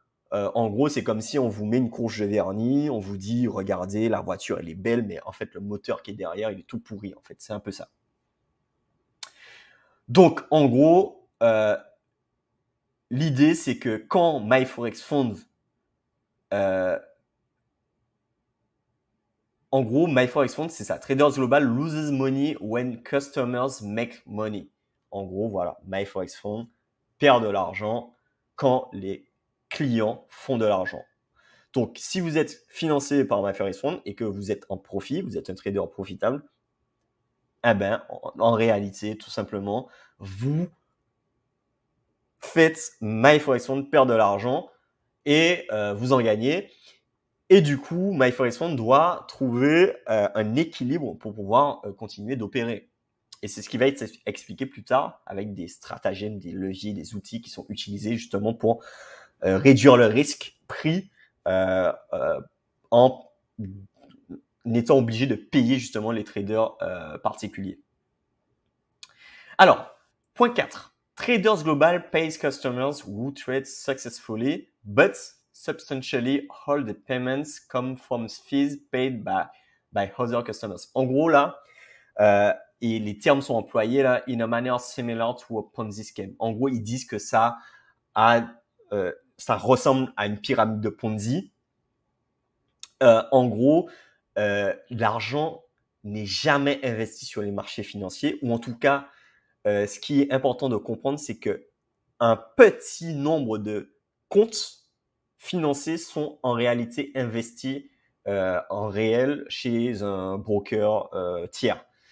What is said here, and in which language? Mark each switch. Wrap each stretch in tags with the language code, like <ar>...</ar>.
<fr>En gros, c'est comme si on vous met une couche de vernis, on vous dit, regardez, la voiture, elle est belle, mais en fait, le moteur qui est derrière, il est tout pourri, en fait. C'est un peu ça. Donc, en gros, l'idée, c'est que quand MyForexFund, en gros, MyForexFund, c'est ça.</fr> <en>Traders Global loses money when customers make money.</en> <fr>En gros, voilà, MyForexFund perd de l'argent quand les clients font de l'argent. Donc, si vous êtes financé par MyForexFund et que vous êtes en profit, vous êtes un trader profitable, en réalité, tout simplement, vous faites MyForexFund perdre de l'argent et vous en gagnez. Et du coup, MyForexFund doit trouver un équilibre pour pouvoir continuer d'opérer. Et c'est ce qui va être expliqué plus tard avec des stratagèmes, des leviers, des outils qui sont utilisés justement pour réduire le risque pris en étant obligé de payer justement les traders particuliers. Alors, point 4.</fr> <en>Traders Global pays customers who trade successfully, but substantially all the payments come from fees paid by other customers.</en> <fr>En gros, là, et les termes sont employés là,</fr> <en>in a manner similar to a Ponzi scheme.</en> <fr>En gros, ils disent que ça ressemble à une pyramide de Ponzi. En gros, l'argent n'est jamais investi sur les marchés financiers, ou en tout cas, ce qui est important de comprendre, c'est que un petit nombre de comptes financiers sont en réalité investis en réel chez un broker tiers.</fr>